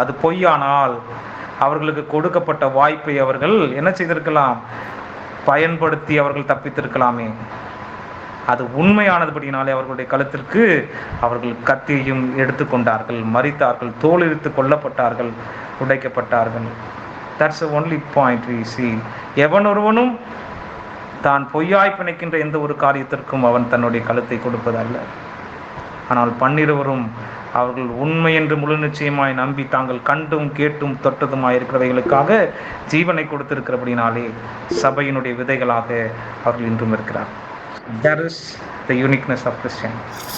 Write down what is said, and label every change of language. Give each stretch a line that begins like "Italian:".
Tamil: அது பொய்யானால் அவர்களுக்கு கொடுக்கப்பட்ட வாய்ப்பை அவர்கள் என்ன செய்திருக்கலாம், பயன்படுத்தி அவர்கள் தப்பித்திருக்கலாமே. அது உண்மையானதுபடினாலே அவர்களுடைய கழுத்திற்கு அவர்கள் கத்தியையும் எடுத்துக்கொண்டார்கள், மரித்தார்கள், தோலிரித்து கொல்லப்பட்டார்கள், உடைக்கப்பட்டார்கள்.
English: That's the only point we see.
Tamil: எவன் ஒருவனும் தான் பொய்யாய் பிணைக்கின்ற எந்த ஒரு காரியத்திற்கும் அவன் தன்னுடைய கழுத்தை கொடுப்பதல்ல. ஆனால் பன்னிருவரும் அவர்கள் உண்மை என்று முழு நிச்சயமாய் நம்பி தாங்கள் கண்டும் கேட்டும் தொட்டதுமாய் இருக்கிறவைகளுக்காக ஜீவனை கொடுத்திருக்கிறபடினாலே சபையினுடைய விதைகளாக அவர்கள் இன்றும் இருக்கிறார்.
English: That is the uniqueness of Christianity.